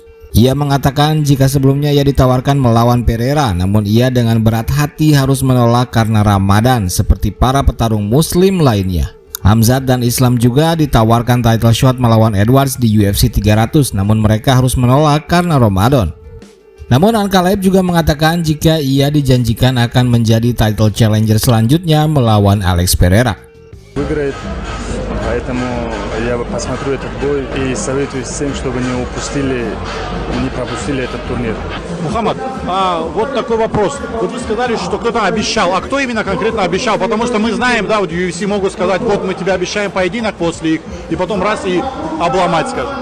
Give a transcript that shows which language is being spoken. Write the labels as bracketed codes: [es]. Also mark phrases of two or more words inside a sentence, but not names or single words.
[id] Ia mengatakan jika sebelumnya ia ditawarkan melawan Pereira, namun ia dengan berat hati harus menolak karena Ramadan seperti para petarung muslim lainnya. Khamzat dan Islam juga ditawarkan [en] title shot [id] melawan Edwards di UFC 300, namun mereka harus menolak karena Ramadan. Namun Ankalaev juga mengatakan jika ia dijanjikan akan menjadi [en] title challenger [id] selanjutnya melawan Alex Pereira. [ru] Поэтому я посмотрю этот бой и советую всем, чтобы не пропустили этот турнир. Мухаммад, вот такой вопрос. Вот вы сказали, что кто-то обещал. А кто именно конкретно обещал? Потому что мы знаем, да, вот UFC могут сказать, вот мы тебе обещаем поединок после их, и потом раз и обломать, скажем.